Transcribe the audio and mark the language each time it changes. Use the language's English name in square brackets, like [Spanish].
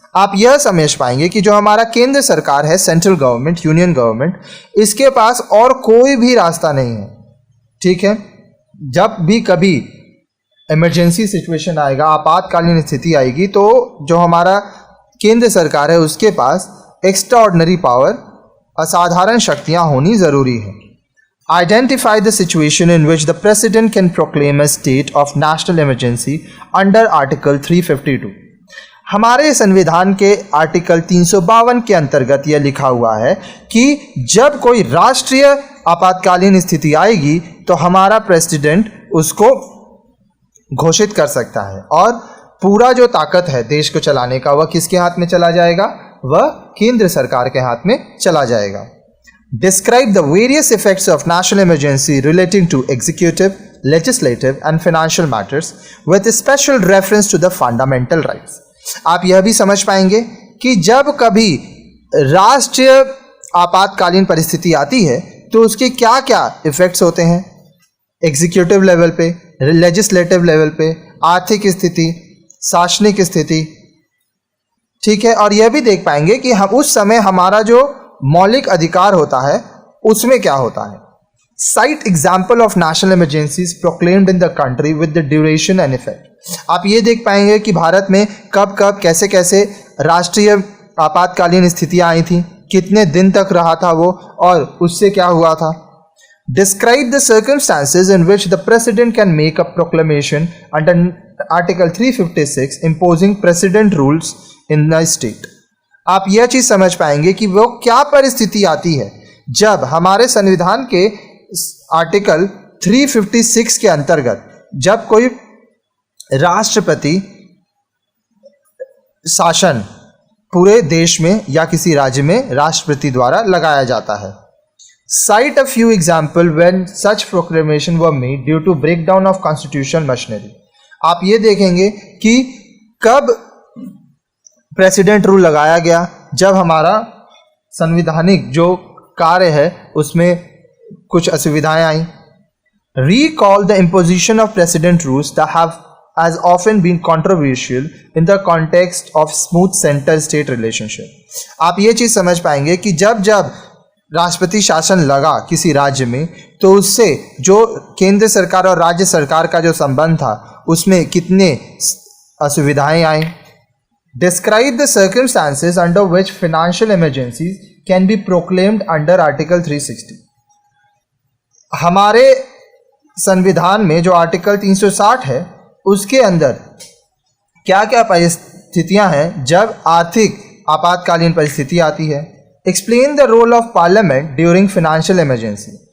[Hindi] आप यह समझ पाएंगे कि जो हमारा केंद्र सरकार है, सेंट्रल गवर्नमेंट, यूनियन गवर्नमेंट, इसके पास और कोई भी रास्ता नहीं है, ठीक है। जब भी कभी इमरजेंसी सिचुएशन आएगा, आपातकालीन स्थिति आएगी, तो जो हमारा केंद्र सरकार है उसके पास एक्स्ट्राऑर्डिनरी पावर, असाधारण शक्तियां होनी जरूरी है। [English] Identify the situation in which the President can proclaim a state of national emergency under Article 352. [Hindi] हमारे संविधान के आर्टिकल 352 के अंतर्गत यह लिखा हुआ है कि जब कोई राष्ट्रीय आपातकालीन स्थिति आएगी तो हमारा प्रेसिडेंट उसको घोषित कर सकता है और पूरा जो ताकत है देश को चलाने का वह किसके हाथ में चला जाएगा, वह केंद्र सरकार के हाथ में चला जाएगा। [English] Describe the various effects of national emergency relating to executive, legislative and financial matters with special reference to the fundamental rights. [Hindi] आप यह भी समझ पाएंगे कि जब कभी राष्ट्रीय आपातकालीन परिस्थिति आती है तो उसके क्या क्या इफेक्ट्स होते हैं, एग्जीक्यूटिव लेवल पे, लेजिस्लेटिव लेवल पे, आर्थिक स्थिति, शासनिक स्थिति, ठीक है, और यह भी देख पाएंगे कि हम उस समय हमारा जो मौलिक अधिकार होता है उसमें क्या होता है। [English] Cite example of national emergencies proclaimed in the country with the duration and effect। [Hindi] आप ये देख पाएंगे कि भारत में कब कब कैसे कैसे राष्ट्रीय आपातकालीन स्थितियां आई थी, कितने दिन तक रहा था वो, और उससे क्या हुआ था। [English] Describe the circumstances in which the president can make a proclamation under Article 356 imposing precedent rules in the state। [Hindi] आप यह चीज समझ पाएंगे कि वो क्या परिस्थिति आती है जब हमारे संविधान के आर्टिकल 356 के अंतर्गत जब कोई राष्ट्रपति शासन पूरे देश में या किसी राज्य में राष्ट्रपति द्वारा लगाया जाता है। [English] Cite a few examples when such proclamation were made due to breakdown of constitutional machinery। [Hindi] आप ये देखेंगे कि कब प्रेसिडेंट रूल लगाया गया, जब हमारा संवैधानिक जो कार्य है उसमें कुछ असुविधाएं आई। [English] Recall the imposition of precedent rules that have has often been controversial in the context of smooth center-state relationship। [Hindi] आप ये चीज समझ पाएंगे कि जब जब राष्ट्रपति शासन लगा किसी राज्य में तो उससे जो केंद्र सरकार और राज्य सरकार का जो संबंध था उसमें कितने असुविधाएं आई। [English] Describe the circumstances under which financial emergencies can be proclaimed under Article 360। [Hindi] हमारे संविधान में जो आर्टिकल 360 है उसके अंदर क्या क्या परिस्थितियां हैं जब आर्थिक आपातकालीन परिस्थिति आती है। [English] Explain the role of parliament during financial emergency.